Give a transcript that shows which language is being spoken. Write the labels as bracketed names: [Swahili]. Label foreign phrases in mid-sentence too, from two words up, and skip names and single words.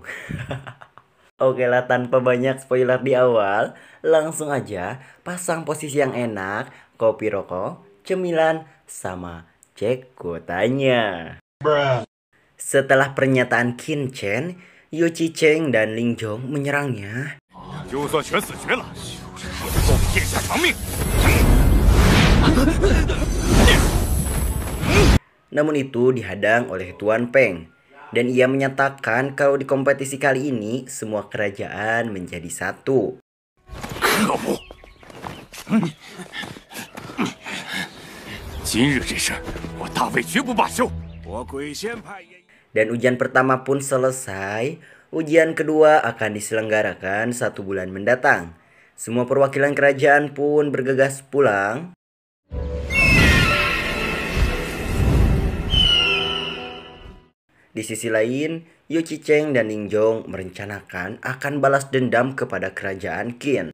[Indonesian] Oke lah, tanpa banyak spoiler di awal, langsung aja pasang posisi yang enak, kopi rokok, cemilan, sama cek kuotanya. Setelah pernyataan Qin Chen, Yu Qicheng dan Ling Zhong menyerangnya. [Chinese] 就算全死绝了，也不够殿下偿命。 [Indonesian] Namun itu dihadang oleh Tuan Peng. Dan ia menyatakan kalau di kompetisi kali ini semua kerajaan menjadi satu. [Chinese] 可恶！今日这事，我大魏绝不罢休。我鬼仙派也。 [Indonesian] Dan ujian pertama pun selesai. Ujian kedua akan diselenggarakan 1 bulan mendatang. Semua perwakilan kerajaan pun bergegas pulang. Di sisi lain, Yu Qicheng dan Ling Zhong merencanakan akan balas dendam kepada kerajaan Qin.